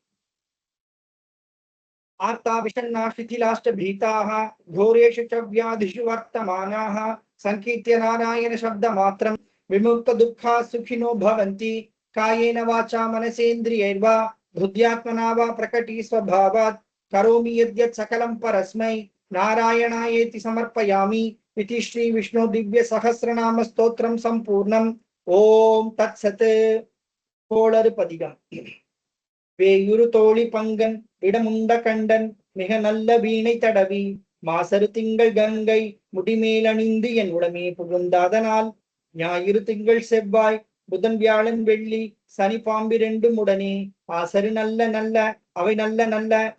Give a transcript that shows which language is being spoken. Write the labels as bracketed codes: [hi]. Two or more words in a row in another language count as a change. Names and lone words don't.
[sa] आर्ता विषण्णा शिथिलाश्च भीताः घोरेषु च व्याधिषु वर्तमानाः संकीर्त्य नारायण शब्दमात्रं विमुक्त दुःखा सुखिनो भवन्ति कायेन वाचा मनसेन्द्रियैर्वा बुद्ध्यात्मना वा प्रकटी स्वभावात् करोमि यद्यत् सकलं परस्मै नारायणायेति समर्पयामि इति श्री विष्णु दिव्य सहस्रनाम स्तोत्रम संपूर्णम ओम तत्सत् [ta] கோளறுபதிகம் வேயுரு தோழி பங்கன் இடமுண்ட கண்டன் மிக நல்ல வீணை தடவி மாசரு திங்கள் கங்கை முடிமேலணிந்து என் உடமே புகுந்தாதனால் ஞாயிறு திங்கள் செவ்வாய் புதன் வியாழன் வெள்ளி சனி பாம்பிரண்டும் உடனே ஆசரு நல்ல நல்ல அவை நல்ல நல்ல